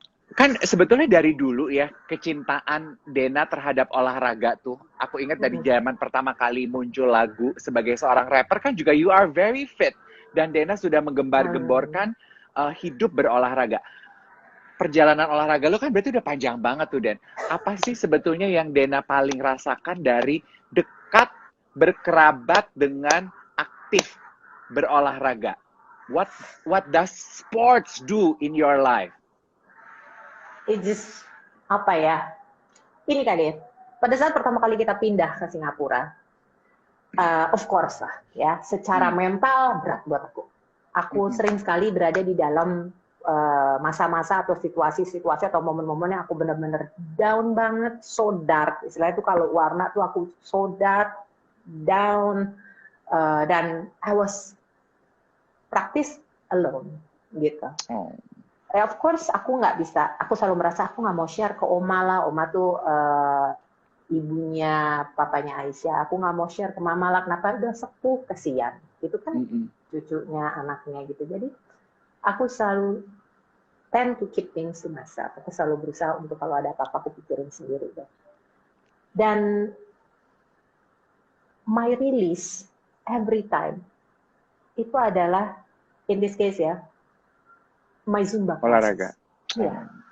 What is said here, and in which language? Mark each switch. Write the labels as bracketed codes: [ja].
[id] Kan sebetulnya dari dulu ya kecintaan Dena terhadap olahraga tuh, aku ingat dari zaman pertama kali muncul lagu sebagai seorang rapper kan juga [en] you are very fit [id] dan Dena sudah menggembar-gemborkan hidup berolahraga. Perjalanan olahraga lo kan berarti udah panjang banget tuh, Den. Apa sih sebetulnya yang Dena paling rasakan dari dekat berkerabat dengan aktif berolahraga? [en] What does sports do in your life? It just [id] apa ya? Ini kali ya. Pada saat pertama kali kita pindah ke Singapura, [en] of course [id] lah ya, secara mental berat buat aku. Aku sering sekali berada di dalam masa-masa atau situasi-situasi atau momen-momen yang aku benar-benar down banget, [en] so dark. [id] Istilahnya itu kalau warna tuh aku [en] so dark, down, [id] dan [en] I was practice alone [id] gitu. [en] Of course [id] aku nggak bisa, aku selalu merasa aku nggak mau share ke Oma lah. Oma tuh ibunya papanya Aisyah. Aku nggak mau share ke Mama lah, kenapa, udah sepuh, kesian. Itu kan cucunya, anaknya gitu. Jadi aku selalu [en] tend to keep things to myself. [id] Aku selalu berusaha untuk kalau ada apa-apa aku pikirin sendiri. Dan [en] my release every time [id] itu adalah, [en] in this case ya, my Zumba [id] olahraga. Ya.